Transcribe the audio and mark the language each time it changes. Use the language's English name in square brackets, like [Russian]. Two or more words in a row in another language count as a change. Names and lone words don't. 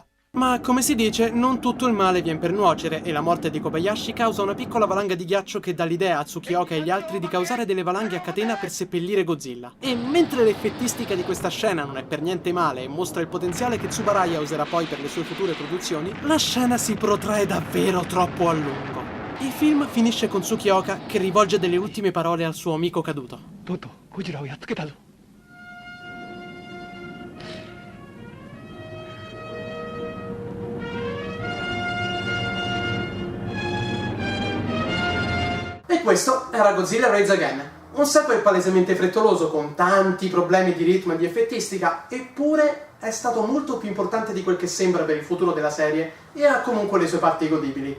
[Italian] Ma, come si dice, non tutto il male viene per nuocere e la morte di Kobayashi causa una piccola valanga di ghiaccio che dà l'idea a Tsukioka e agli altri di causare delle valanghe a catena per seppellire Godzilla. E mentre l'effettistica di questa scena non è per niente male e mostra il potenziale che Tsubaraya userà poi per le sue future produzioni, la scena si protrae davvero troppo a lungo. Il film finisce con Tsukioka che rivolge delle ultime parole al suo amico caduto. [Japanese] とうとうゴジラをやっつけたぞ。 [Italian] E questo era Godzilla Rise Again, un sequel palesemente frettoloso con tanti problemi di ritmo e di effettistica, eppure è stato molto più importante di quel che sembra per il futuro della serie e ha comunque le sue parti godibili.